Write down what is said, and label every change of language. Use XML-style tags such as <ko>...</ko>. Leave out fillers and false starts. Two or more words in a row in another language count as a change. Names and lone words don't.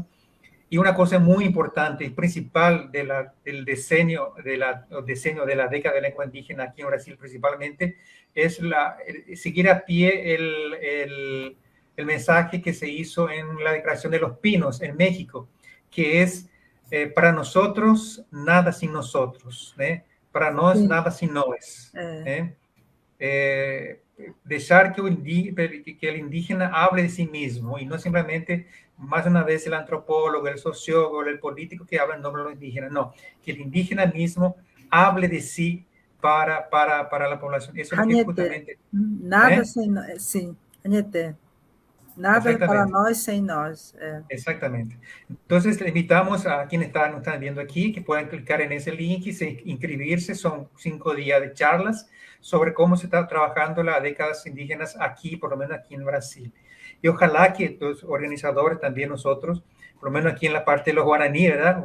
<es>Y una cosa muy importante y principal del diseño de la década de lengua indígena aquí en Brasil principalmente es seguir a pie el mensaje que se hizo en la Declaración de los Pinos en México, que es para nosotros nada sin nosotros,</es> <pt>para nós nada sin nós.</pt> <es>Dejar que el indígena hable de sí mismo y no simplemente, más una vez, el antropólogo, el sociólogo, el político que habla en nombre de los indígenas. No, que el indígena mismo hable de sí para la población. Eso es lo que justamente... Nada sin nada</es> <pt>para nós sem nós.</pt> <es>Exactamente. Entonces, le invitamos a quienes nos están viendo aquí que puedan clicar en ese link y inscribirse. Son 5 días de charlas sobre cómo se está trabajando las décadas indígenas aquí, por lo menos aquí en Brasil. Y ojalá que los organizadores, también nosotros, por lo menos aquí en la parte de los guaraní, ¿verdad?</es>